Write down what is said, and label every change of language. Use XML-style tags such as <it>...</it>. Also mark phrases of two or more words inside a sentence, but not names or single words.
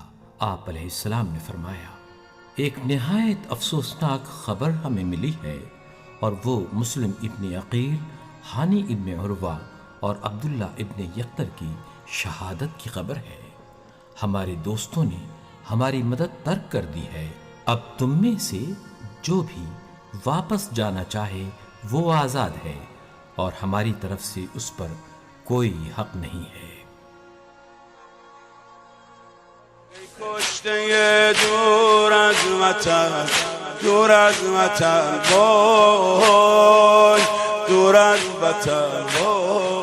<ur>آپ علیہ السلام نے فرمایا، ایک نہایت افسوسناک خبر ہمیں ملی ہے اور وہ مسلم ابن عقیل، حانی ابن عروہ اور عبداللہ ابن یقطر کی شہادت کی خبر ہے۔ ہمارے دوستوں نے ہماری مدد ترک کر دی ہے۔ اب تم میں سے جو بھی واپس جانا چاہے وہ آزاد ہے اور ہماری طرف سے اس پر کوئی حق نہیں ہے۔</ur> <fa>کشته دور از وطن، دور از وطن، وای دور از وطن، وای</fa>